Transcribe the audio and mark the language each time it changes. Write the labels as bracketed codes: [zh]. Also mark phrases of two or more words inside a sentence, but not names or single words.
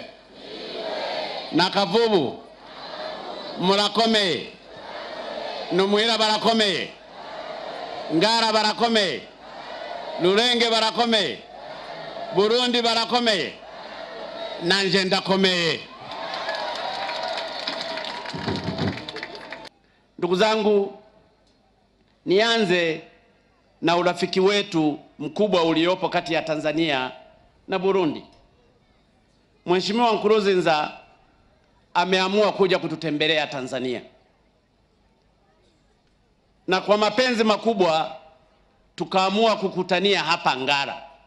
[rn] Nakavubu! Murakomeye! Numuhira barakomeye! Ngara barakomeye! Lurenge barakomeye! Burundi barakomeye! Nanje ndakomeye. [sw] Ndugu zangu, nianze na urafiki wetu mkubwa uliopo kati ya Tanzania na Burundi. Mheshimiwa Nkurunziza ameamua kuja kututembelea Tanzania, na kwa mapenzi makubwa tukaamua kukutania hapa Ngara.